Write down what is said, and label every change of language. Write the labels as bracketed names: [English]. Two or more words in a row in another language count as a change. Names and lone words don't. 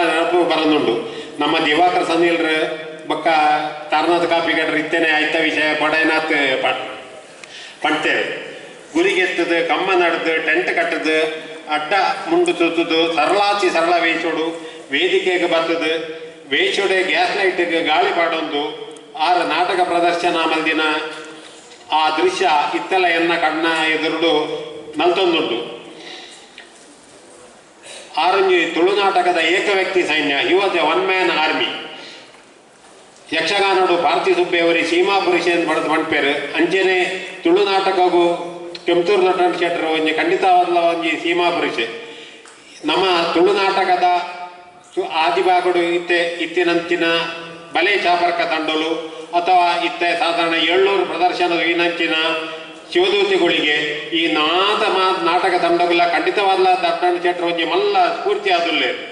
[Tulu] ನೆನಪು ಬರನುಂಡು ನಮ್ಮ ದಿವಾಕರ್ ಸನಿಲ್ರ ಬಕ್ಕ ತರ್ನದ ಕಾಪಿಗಡ್ರ ಇತ್ತೇನೆ ಆಯ್ತ ವಿಷಯ ಪಡೆನಾತ್ ಪಂಡ್ತೇವೆ ಗುರಿಗೆತ್ತದು ಕಮ್ಮ ನಡೆದು ಟೆಂಟ್ ಕಟ್ಟದು ಅಡ್ಡ ಮುಂಡು ಸುತ್ತದು ಸರಳಾಚಿ ಸರಳ ವೇಚೋಡು ವೇದಿಕೆಗೆ ಬರ್ತದು ವೇಚೋಡೆ ಗ್ಯಾಸ್ ಲೈಟ್ಗೆ ಗಾಳಿ ಪಾಡೊಂದು ಆರು ನಾಟಕ ಪ್ರದರ್ಶನ ಮಲ್ದಿನ ಆ ದೃಶ್ಯ ಇತ್ತೆಲ್ಲ ಎನ್ನ ಕಣ್ಣ ಎದುರುಡು ನಲ್ತೊಂದುಂಟು ಆರಂಜಿ ತುಳುನಾಟಕದ ಏಕ ವ್ಯಕ್ತಿ ಸೈನ್ಯ [English] he was a one man army [Tulu] ಯಕ್ಷಗಾನಡು ಪಾರ್ಥಿ ಸುಬ್ಬೆಯವರಿ ಸೀಮಾ ಪುರುಷ ಎಂದು ಬರೆದು ಪಂಡ್ಪೇರು ಅಂಚೆನೆ ತುಳುನಾಟಕಗೂ ಕೆಂಪೂರು ದೊಡ್ಡ ಶೆಟ್ಟರು ಒಂಜಿ ಖಂಡಿತವಾದ ಒಂಜಿ ಸೀಮಾ ಪುರುಷೆ ನಮ್ಮ ತುಳುನಾಟಕದ ಆದಿಭಾಗಡು ಇತ್ತಿನಂಚಿನ ಬಲೆ ಚಾಪರ್ಕ ತಂಡಲು ಅಥವಾ ಇತ್ತೆ ಸಾಧಾರಣ 700 ಪ್ರದರ್ಶನದ ವಿನಂಚಿನ ಶಿವದೂತಿಗಳಿಗೆ ಈ ನಾಟಕ ತಂಡಗಳ ಖಂಡಿತವಾದ ದಡ್ಡಣ್ಣ ಶೆಟ್ಟರು ಒಂಜಿ ಮಲ್ಲ ಸ್ಫೂರ್ತಿ ಆದುಲ್ಲೆ